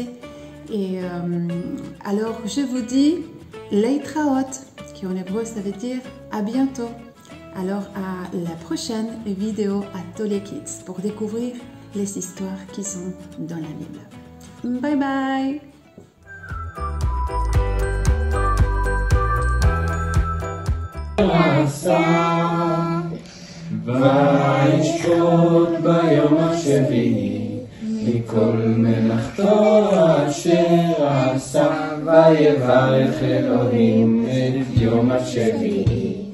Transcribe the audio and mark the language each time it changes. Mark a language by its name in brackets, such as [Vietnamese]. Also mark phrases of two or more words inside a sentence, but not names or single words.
[French] Et alors, je vous dis Leitraot, qui en hébreu ça veut dire à bientôt. Alors, à la prochaine vidéo à Tolé Kids pour découvrir les histoires qui sont dans la Bible. Bye bye! [Hebrew] וישקוט ביום השביעי מכל מלאכתו אשר עשה ויברך אלוהים את יום השביעי